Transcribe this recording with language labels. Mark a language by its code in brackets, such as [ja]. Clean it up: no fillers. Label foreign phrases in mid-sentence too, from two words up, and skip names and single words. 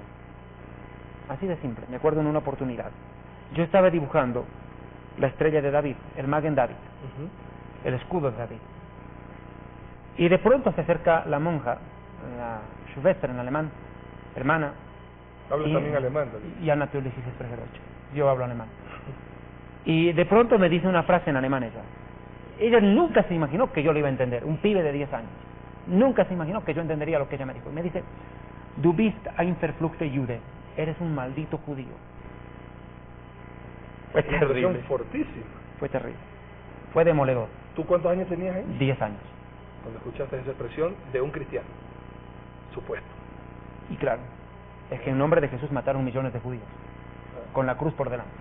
[es] Así de simple. Me acuerdo en una oportunidad. Yo estaba dibujando la estrella de David, el Magen David, el escudo de David. Y de pronto se acerca la monja, la Schwester en alemán, hermana. ¿Hablas también alemán, David? [de] Ja, natürlich, ich spreche Deutsch. [es] Yo hablo alemán. Y de pronto me dice una frase en alemán ella. Ella nunca se imaginó que yo lo iba a entender, un pibe de 10 años. Nunca se imaginó que yo entendería lo que ella me dijo. Y me dice, [de] du bist ein verfluchte Jude, [es] eres un maldito judío. Fue terrible. Fortísima. Fue terrible. Fue demoledor. ¿Tú cuántos años tenías ahí? 10 años. Cuando escuchaste esa expresión de un cristiano, supuesto. Y claro, es que en nombre de Jesús mataron millones de judíos, con la cruz por delante.